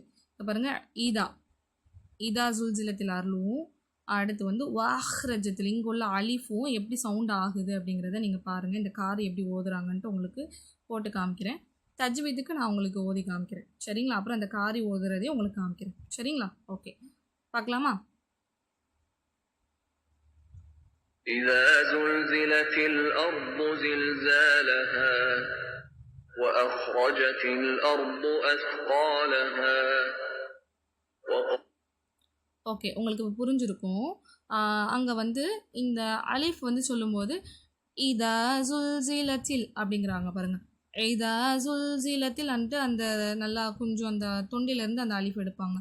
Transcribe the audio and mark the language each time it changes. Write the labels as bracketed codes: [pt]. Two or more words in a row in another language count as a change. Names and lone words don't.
[ta] இப்போ பாருங்கள், [ar] إذا زلزلت [ta] அருளும், அடுத்து வந்து வாஹ்ரஜத்தில் இங்கே உள்ள அலிஃபும் எப்படி சவுண்ட் ஆகுது அப்படிங்கிறத நீங்கள் பாருங்கள். இந்த கார் எப்படி ஓதுறாங்கன்ட்டு உங்களுக்கு போட்டு காமிக்கிறேன். தஜ்வீதுக்கு நான் உங்களுக்கு ஓதி காமிக்கிறேன். சரிங்களா? அப்புறம் அந்த காரி ஓதுறதையும் உங்களுக்கு காமிக்கிறேன். சரிங்களா? ஓகே, பார்க்கலாமா? [ar] إذا زلزلت الأرض زلزالها وأخرجت الأرض أثقالها. [ta] ஓகே, உங்களுக்கு புரிஞ்சிருக்கும். அங்கே வந்து இந்த அலிஃப் வந்து சொல்லும்போது [ar] إذا زلزلت [ta] அப்படிங்கிறாங்க பாருங்கள். [ar] إذا زلزلت [ta] அன்ட்டு அந்த நல்லா கொஞ்சம் அந்த தொண்டிலேருந்து அந்த அலிஃப் எடுப்பாங்க.